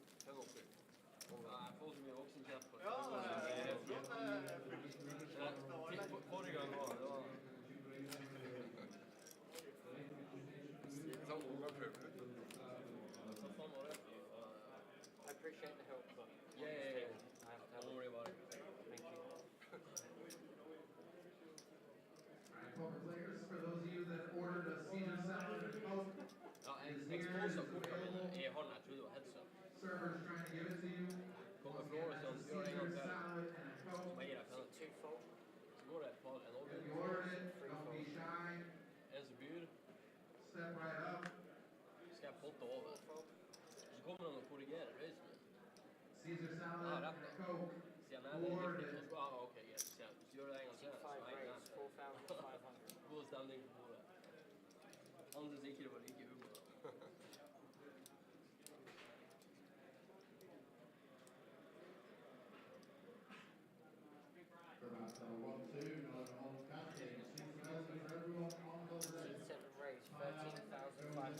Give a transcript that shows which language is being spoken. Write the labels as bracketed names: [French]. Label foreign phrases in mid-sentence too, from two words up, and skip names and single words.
[English] 85. [Norwegian] Nei, jeg får så mye voksenkjeft på. Forrige gang var det var... Sånn ung og pøbel. [English] I appreciate the help, but Yeah. don't worry about it. Thank you. Poker players, for those of you that ordered a Caesar salad and Coke, [Norwegian] Ja, [English] is [Norwegian] jeg [English] here, [Norwegian] sponset [English] is [Norwegian] kortene mine [English] available. [Norwegian] i hånden. Jeg trodde det var headset. [English] Server's trying to give it to you. [Norwegian] Kom med [English] Once again, Flores, that's a [Norwegian] gjør det en gang [English] Caesar [Norwegian] til. [English] salad and a [Norwegian] Så [English] Coke. [Norwegian] må jeg gi deg penger. Så går det et par en [English] If you ordered it, don't be shy. [Norwegian] En som byr, [English] Step right up. [Norwegian] skal jeg potte over. Så kommer han og korrigerer røysen min. [English] Caesar [Norwegian] Ja, [English] salad [Norwegian] rett [English] and a [Norwegian] da. [English] Coke. [Norwegian] Sier han, nei, det er [English] Ordered [Norwegian] riktig. [English] it. [Norwegian] Så ok, greit. Sier han, så gjør det en gang til. Så [English] Five [Norwegian] henger jeg [English] rates, [Norwegian] med. [English] 4,500. [Norwegian] God stemning på bordet. Han synes ikke det var like humor. [English] For about 1-2, not all counting. 6,000 for everyone on the red. 7 rates, 13,500.